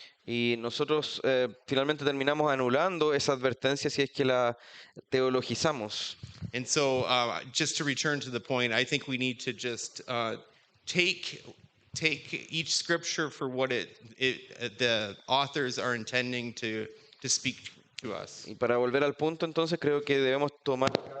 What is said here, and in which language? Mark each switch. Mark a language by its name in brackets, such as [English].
[Spanish] Y nosotros finalmente terminamos anulando esa advertencia si es que la teologizamos. [English] And so, just to return to the point, I think we need to just take each scripture for what the authors are intending to speak to us. [Spanish] Y para volver al punto, entonces creo que debemos tomar